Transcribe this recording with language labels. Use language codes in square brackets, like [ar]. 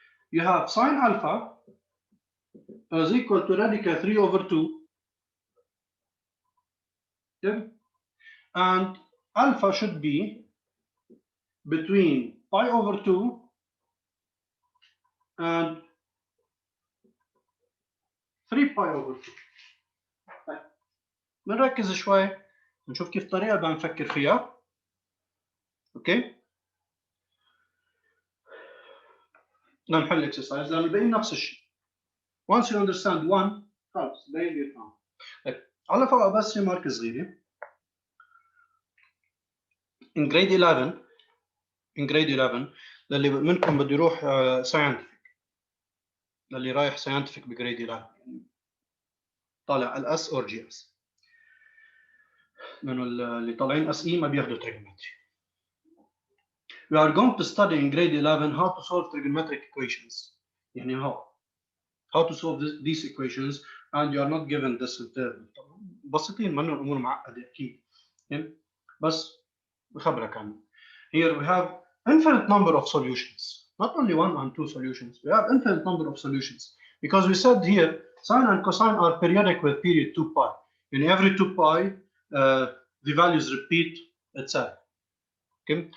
[en] You have sine alpha is equal to radical 3 over 2. Okay? And alpha should be between pi over 2 and 3 pi over 2. [ar] طيب بنركز شوي نشوف كيف الطريقة بدنا نفكر فيها. اوكي؟ بدنا نحل اكسرسايز لأنه الباقيين نفس الشيء. [en] Once you understand one [ar] خلص باقي بيفهم. طيب على فوق بس في مارك صغيرة. [en] In grade 11 [ar] للي منكم بده يروح scientific، للي رايح scientific بجريد 11 يعني طالع الاس اور جي اس، لانه اللي طالعين اس اي ما بياخذوا trigonometry. [en] We are going to study in grade 11 how to solve trigonometric equations. يعني how to solve these equations and you are not given this interval. [ar] بسيطين منهم الامور معقده اكيد. بس بخبرك عنه. [en] Here we have infinite number of solutions. Not only one and two solutions. We have infinite number of solutions. Because we said here, sine and cosine are periodic with period 2 pi. In every 2 pi, the values repeat itself. Okay?